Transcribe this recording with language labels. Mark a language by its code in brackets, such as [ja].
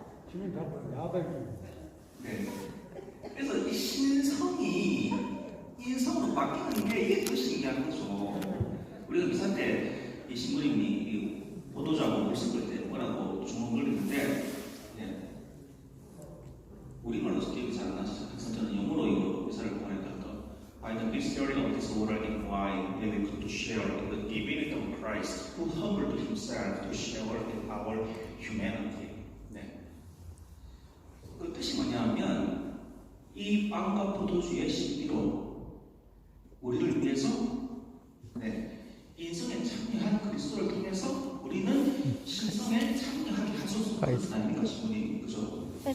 [ko] 지금 다 야박이. 네. 그래서 이 신성이 인성으로 바뀌는 게 이게 더 신기한 거죠. 우리가 미사 때 이 신부님이 이 보도자하고 물 섞을 때 뭐라고 주문 걸리는데 네. 우리말로서 기억이 잘 안 나서 그래서 저는 영어로 이거 미사를 보내니까 [en] By the mystery of this water and wine, we will come to share in the divinity of Christ, who humbled himself to share in our humanity. [ko] 네. 그 뜻이 뭐냐면 이 빵과 포도주의 신비로 우리를 위해서 네, 인성에 참여한 그리스도를 통해서 우리는 신성에 참여하게 하소서 그런 아닙니까 신부님 그죠?